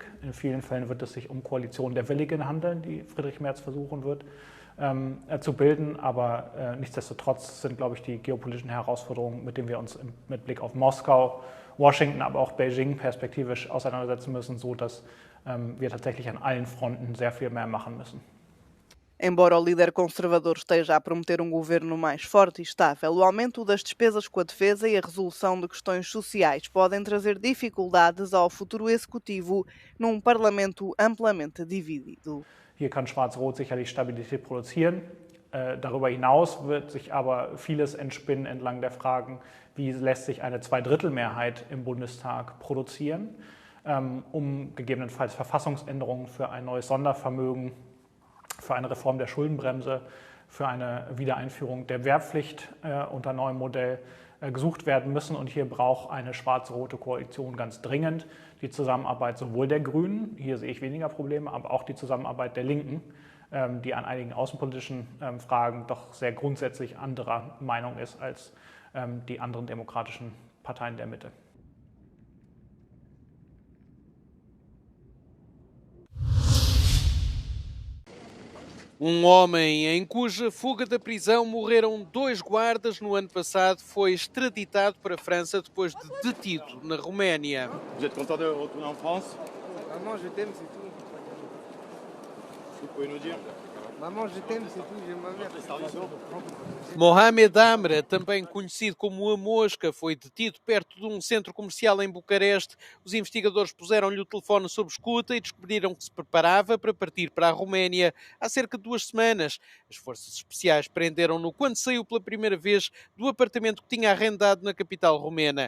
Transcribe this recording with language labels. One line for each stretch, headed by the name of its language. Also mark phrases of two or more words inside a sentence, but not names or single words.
German: In vielen Fällen wird es sich um Koalitionen der Willigen handeln, die Friedrich Merz versuchen wird zu bilden. Aber nichtsdestotrotz sind, glaube ich, die geopolitischen Herausforderungen, mit denen wir uns mit Blick auf Moskau, Washington, aber auch Beijing perspektivisch auseinandersetzen müssen, so dass wir tatsächlich an allen Fronten sehr viel mehr machen müssen.
Portuguese: Embora o líder conservador esteja a prometer um governo mais forte e estável, o aumento das despesas com a defesa e a resolução de questões sociais podem trazer dificuldades ao futuro executivo num parlamento amplamente dividido.
German: Hier kann Schwarz-Rot sicherlich Stabilität produzieren. Darüber hinaus wird sich aber vieles entspinnen entlang der Fragen, wie lässt sich eine Zweidrittelmehrheit im Bundestag produzieren, um gegebenenfalls Verfassungsänderungen für ein neues Sondervermögen, für eine Reform der Schuldenbremse, für eine Wiedereinführung der Wehrpflicht unter neuem Modell gesucht werden müssen. Und hier braucht eine schwarz-rote Koalition ganz dringend die Zusammenarbeit sowohl der Grünen, hier sehe ich weniger Probleme, aber auch die Zusammenarbeit der Linken, die an einigen außenpolitischen Fragen doch sehr grundsätzlich anderer Meinung ist als die anderen demokratischen Parteien der Mitte.
Portuguese: Homem em cuja fuga da prisão morreram 2 guardas no ano passado foi extraditado para a França depois de detido na Roménia.
French: Vous êtes content de retourner en France? Maman, je t'aime, c'est tout. Vous pouvez nous dire? Maman, je t'aime, c'est tout. J'aime ma mère.
Portuguese: Mohamed Amra, também conhecido como a Mosca, foi detido perto de um centro comercial em Bucareste. Os investigadores puseram-lhe o telefone sob escuta e descobriram que se preparava para partir para a Roménia há cerca de 2 semanas. As forças especiais prenderam-no quando saiu pela primeira vez do apartamento que tinha arrendado na capital romena.